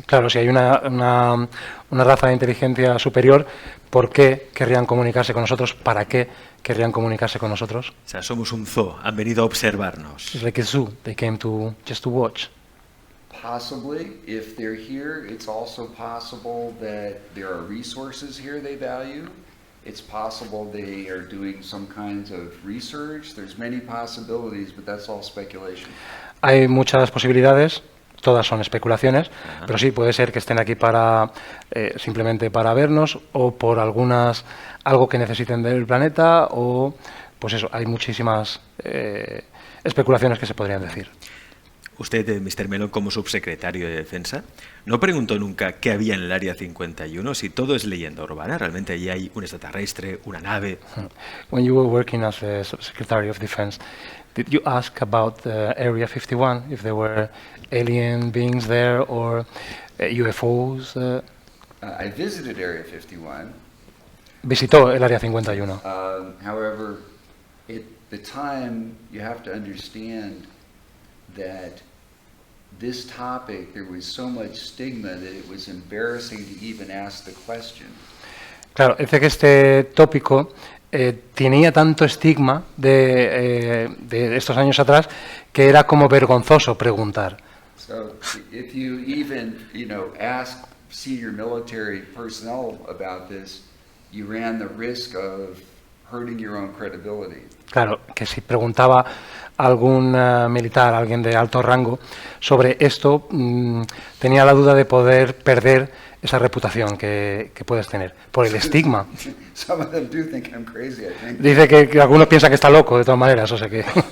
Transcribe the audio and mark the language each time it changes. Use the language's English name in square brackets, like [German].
[Spanish] Claro, si hay una raza de inteligencia superior, ¿por qué querrían comunicarse con nosotros? ¿Para qué querrían comunicarse con nosotros? O sea, somos un zoo, han venido a observarnos. [English] It's like a zoo. They came just to watch. Possibly, if they're here, it's also possible that there are resources here they value. It's possible they are doing some kinds of research. There's many possibilities, but that's all speculation. [Spanish] Hay muchas posibilidades, todas son especulaciones, pero sí puede ser que estén aquí para simplemente para vernos o por algo que necesiten del planeta o pues eso, hay muchísimas especulaciones que se podrían decir. Usted, Mr. Mellon, como subsecretario de Defensa, no preguntó nunca qué había en el Área 51, si todo es leyenda urbana, realmente allí hay un extraterrestre, una nave. [English] When you were working as a Secretary of Defense, did you ask about Area 51, if there were alien beings there or UFOs? I visited Area 51. [Spanish] Visitó el Área 51. [English] However, at the time, you have to understand that this topic, there was so much stigma that it was embarrassing to even ask the question. [Spanish] Claro, dice que este tópico tenía tanto estigma de estos años atrás que era como vergonzoso preguntar. [English] So if you even, ask senior military personnel about this, you ran the risk of hurting your own credibility. [Spanish] Claro, que si preguntaba a algún militar, alguien de alto rango, sobre esto, tenía la duda de poder perder esa reputación que puedes tener, por el estigma. [English] Some of them do think I'm crazy, I think. [Spanish] Dice que algunos piensan que está loco, de todas maneras, o sea que...